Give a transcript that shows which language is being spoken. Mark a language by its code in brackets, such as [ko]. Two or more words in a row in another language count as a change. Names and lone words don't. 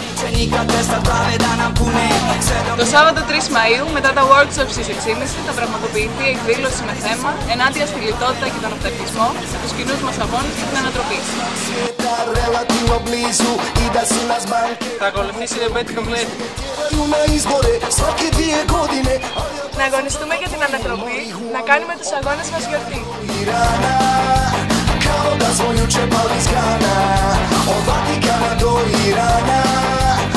[el] Το Σάββατο 3 Μαΐου, μετά τα workshops στις 6.30, θα πραγματοποιηθεί εκδήλωση με θέμα ενάντια στη λιτότητα και τον αυταρχισμό, τους κοινούς μας αγώνες και την ανατροπή. Θα ακολουθήσει η Ρεμπέτη Κομπλέτη. Να αγωνιστούμε για την ανατροπή, να κάνουμε τους αγώνες μας γιορτή. [bs] Kao da smo juče pali s grana, od Vatikana do Irana.